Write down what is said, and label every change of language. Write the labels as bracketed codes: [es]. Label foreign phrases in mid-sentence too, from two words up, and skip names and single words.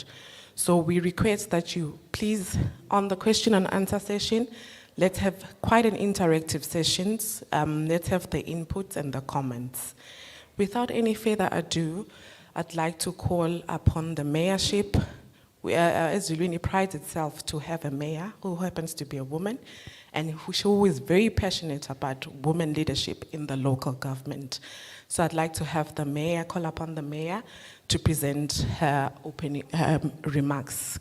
[en] So we request that you please, on the question and answer session, let's have quite an interactive sessions. Let's have the inputs and the comments. Without any further ado, I'd like to call upon the mayorship Ezulwini prides itself to have a mayor who happens to be a woman and who is very passionate about women leadership in the local government. So I'd like to have the mayor, call upon the mayor to present her opening remarks.